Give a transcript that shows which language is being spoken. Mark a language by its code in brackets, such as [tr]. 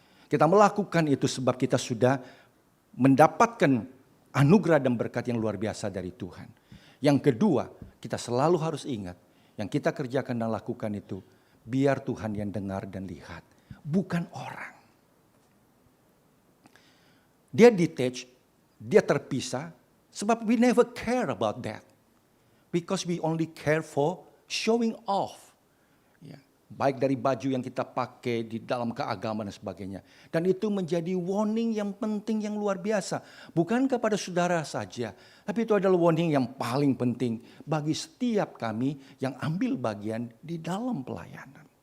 [id] Kita melakukan itu sebab kita sudah mendapatkan anugerah dan berkat yang luar biasa dari Tuhan. Yang kedua, kita selalu harus ingat, yang kita kerjakan dan lakukan itu, biar Tuhan yang dengar dan lihat. Bukan orang. [en] Dia detach, [id] dia terpisah, sebab [en] we never care about that. Because we only care for showing off. [id] Ya, baik dari baju yang kita pakai di dalam keagamaan dan sebagainya. Dan itu menjadi warning yang penting yang luar biasa. Bukan kepada saudara saja, tapi itu adalah warning yang paling penting bagi setiap kami yang ambil bagian di dalam pelayanan.